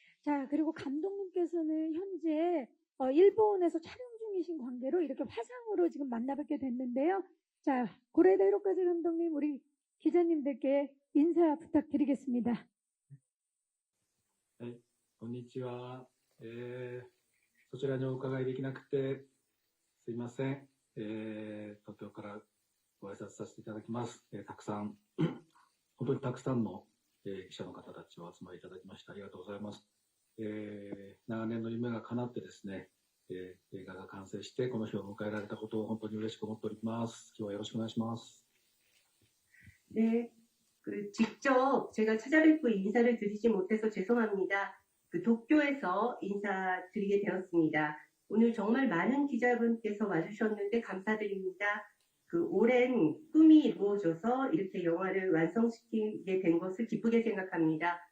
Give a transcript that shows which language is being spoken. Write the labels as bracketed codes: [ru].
[ko] 자, 그리고 감독님께서는 현재 일본에서 촬영 중이신 관계로 이렇게 화상으로 지금 만나뵙게 됐는데요. 자, 고레다 히로카즈 감독님, 우리 기자님들께 인사 부탁드리겠습니다. [ja] はい、こんにちは。そちらにお伺いできなくてすいません。東京からご挨拶させていただきます。たくさん、本当にたくさんの、記者の方たちをお集まりいただきましてありがとうございます。長年の夢が叶ってですね、映画が完成してこの日を迎えられたことを本当に嬉しく思っております。今日はよろしくお願いします。 [ko] 네, 직접 제가 찾아뵙고 인사를 드리지 못해서 죄송합니다. 도쿄에서 인사드리게 되었습니다. 오늘 정말 많은 기자분께서 와주셨는데 감사드립니다. 오랜 꿈이 이루어져서 이렇게 영화를 완성시키게 된 것을 기쁘게 생각합니다.